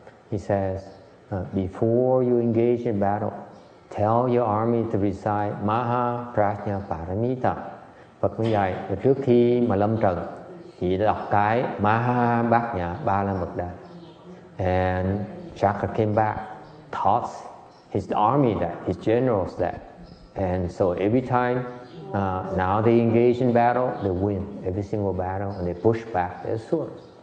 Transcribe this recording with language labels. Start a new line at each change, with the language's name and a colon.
English: He says, before you engage in battle, tell your army to recite Maha Prajna Paramita.
Vietnamese: Phật mới dạy trước khi mà lâm trận, chỉ đọc cái Maha Bát Nhã Ba La Mật Đa.
English: And Shaka came back, taught his army that, his generals that. And so every time now they engage in battle, they win every single battle and they push back their swords.